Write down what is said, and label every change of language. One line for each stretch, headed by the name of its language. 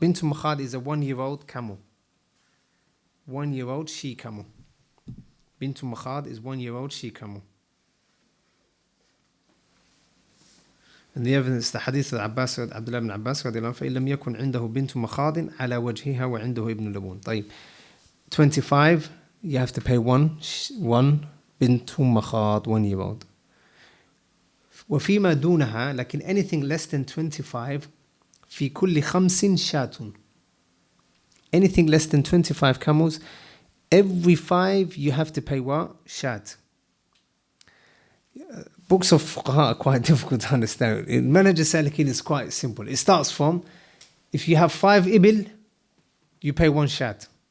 English: Bintu makhad is a 1-year-old camel. 1-year-old she camel. Bintu makhad is 1-year-old she camel. And the evidence, the hadith of Abdillah ibn Abbas
Arabic: رضي الله عنه فإن لم يكن عنده بنت مخاض على وجهها وعنده ابن لبون.
English: طيب 25 you have to pay one بنت مخاض 1-year-old.
Arabic: وفيما دونها لكن
English: anything less than 25
Arabic: في كل 5 شاة.
English: Anything less than 25 camels, every 5 you have to pay what? Shat. Books of fuqaha are quite difficult to understand. In Manhaj al-Salikin is quite simple. It starts from, if you have 5 ibil, you pay 1 shat.